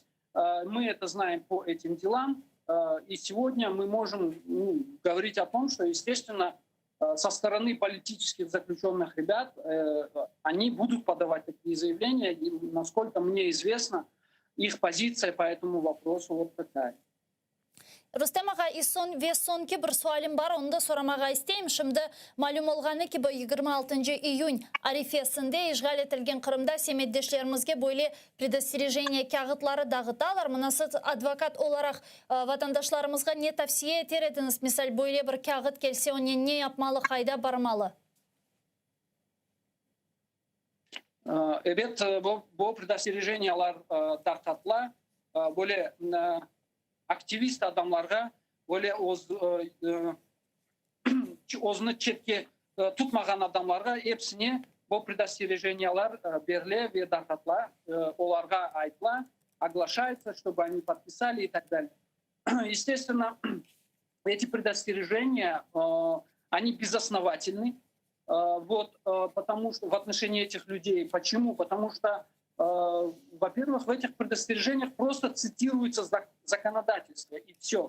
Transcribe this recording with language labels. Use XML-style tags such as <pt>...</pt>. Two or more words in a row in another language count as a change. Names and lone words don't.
<ru>Мы это знаем по этим делам. И сегодня мы можем говорить о том, что, естественно, со стороны политических заключенных ребят они будут подавать такие заявления. И, насколько мне известно, их позиция по этому вопросу вот такая.</ru> <crh>Рустем аға, son bir sualim var, onu da soramağa isteyim. Şimdi malum olğanı ki bu 26 iyun arifesinde işgal etilgen Kırım'da semeddeşlerimizge böyle предостережение kağıtları dağıtalar. Mınası advokat olarak vatandaşlarımızga ne tavsiye eterdiniz? Misal böyle bir kağıt gelse onu ne yapmalı, kayda barmalı? Evet, bu предостережениялар tarqatıla. Böyle aktivist adamlarga böyle ozunu çetke tutmagan adamlarga hepsine bu предостережениялар berile ve tarqatıla. Olarga aytıla, оглашается,</crh> <ru>чтобы они подписали и так далее. Естественно, эти предостережения, они безосновательны. Вот, потому что в отношении этих людей. Почему? Потому что, во-первых, в этих предостережениях просто цитируется законодательство, и все.</ru>